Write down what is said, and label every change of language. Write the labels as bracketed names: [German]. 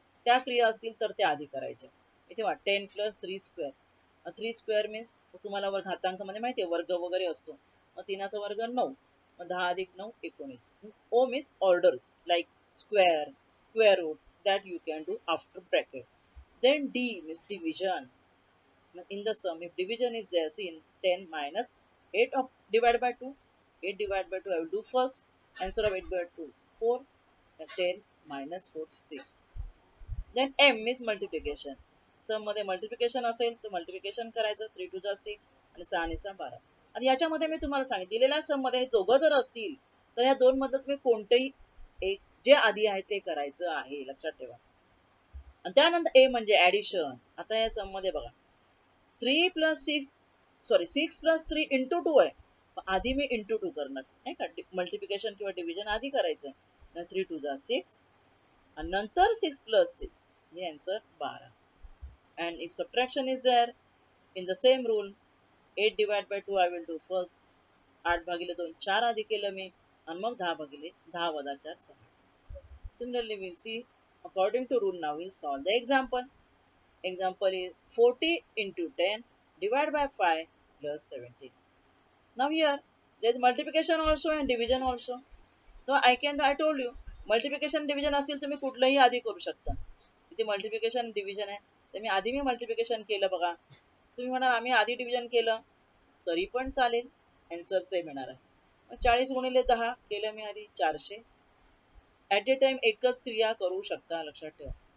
[Marathi] त्या क्रिया असतील तर ते आधी करायच्या. इथे वा 10 + 3 स्क्वेअर. [English] 3 square means [Marathi] तुम्हाला घातांकामध्ये माहिती आहे वर्ग वगैरे असतो. मग 3चा वर्ग 9. मग 10 + 9 19. [English] O means orders like square, square root, that you can do after bracket. Then D means division. In the sum, if division is there, see in 10 minus 8 of divided by 2. 8 divided by 2 I will do first. Answer of 8 by 2 is 4. 10 minus 4 6. Then M is multiplication. [Marathi] सम मध्ये multiplication असेल तर multiplication करायचं. 3 2 6 आणि 6 आणि 6 12. आणि याच्यामध्ये मी तुम्हाला सांगितलं दिलेल्या सम मध्ये हे दोघं जर असतील तर या दोन मध्ये तुम्ही कोणतेही एक जे आधी आहे ते करायचं आहे, लक्षात ठेवा. आणि त्यानंतर ए म्हणजे ऍडिशन. आता या सम मध्ये बघा 3 + 6 सॉरी 6 + 3 × 2 आहे. आधी मी × 2 करणार नाही का, मल्टिप्लिकेशन किंवा डिव्हिजन आधी करायचं. 3 2 6 आणि नंतर 6 + 6 म्हणजे answer 12. [English] and if subtraction is there in the same rule, 8 divided by 2 I will do first. [Marathi] 8 भागिले 2 4 आधी केलं मी आणि मग 10 भागिले 10 वजा 4 6. [English] Similarly we see according to rule now we'll solve the example. Example is 40 into 10 divided by 5 plus 17. Now here there is multiplication also and division also. So I told you multiplication division [Marathi] असेल तुम्ही कुठलंही आधी करू शकता. इथे multiplication division आहे तर मी आधी मल्टिप्लिकेशन केलं बघा. तुम्ही म्हणाल आम्ही आधी डिव्हिजन केलं तरी पण चालेल, आन्सर सेम येणार आहे. 40 गुणिले 10 केलं मी आधी 400. [English] at a time [Marathi] एकच क्रिया करू शकता, लक्षात ठेवा.